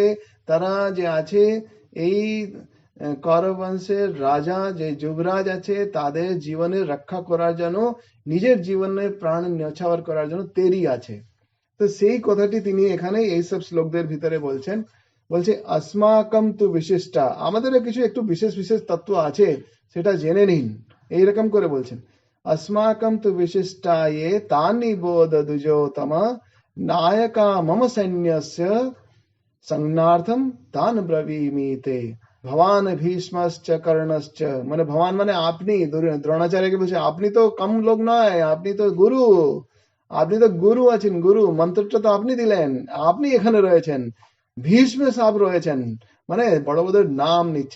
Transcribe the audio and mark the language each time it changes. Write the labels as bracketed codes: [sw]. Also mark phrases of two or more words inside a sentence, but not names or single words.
[bn] তারা যে আছে এই কৌরব বংশের রাজা যে যুবরাজ আছে তাদের জীবনের রক্ষা করার জন্য, নিজের জীবনের প্রাণ ন্যৌছাওয়ার করার জন্য তৈরি আছে। তো সেই কথাটি তিনি এখানে এইসব শ্লোকদের ভিতরে বলছেন। বলছে [sa] अस्माकं তু বিশিষ্টা, [bn] আমাদের কিছু একটু বিশেষ বিশেষ তত্ত্ব আছে, সেটা জেনে নিন। এইরকম করে বলছেন [sa] अस्माकं তু বিশিষ্টা ये तानि बोध দুজোতম नायका मम सैन्यस्य संज्ञार्थम तान ब्रवीमि ते ভবান ভীষ্মশ্চ কর্ণশ্চ। [bn] মানে ভবান মানে আপনি, দ্রোণাচার্যকে বলছে আপনি তো কম লোক নয়, আপনি তো গুরু, আপনি তো গুরু আছেন, গুরু মন্ত্রটা তো আপনি দিলেন, আপনি এখানে রয়েছেন। ভীষ্ম সাহেব রয়েছেন, মানে বড় বড় নাম নিচ্ছে।